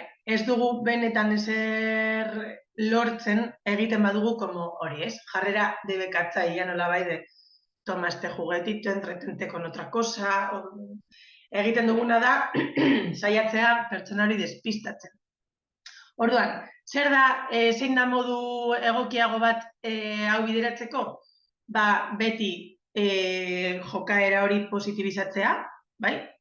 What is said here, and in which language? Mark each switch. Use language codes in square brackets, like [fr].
[eu] Ez dugu benetan ezer lortzen egiten badugu [es] como [eu] hori, ez? Jarrera debekatzaia nolabait [es] de toma este juguetito, entretente con otra cosa. [eu] Egiten duguna da saiatzea pertsonari despistatzen. Orduan, zer da, zein da modu egokiago bat hau bideratzeko? Beti jokaera hori positibizatzea, bai?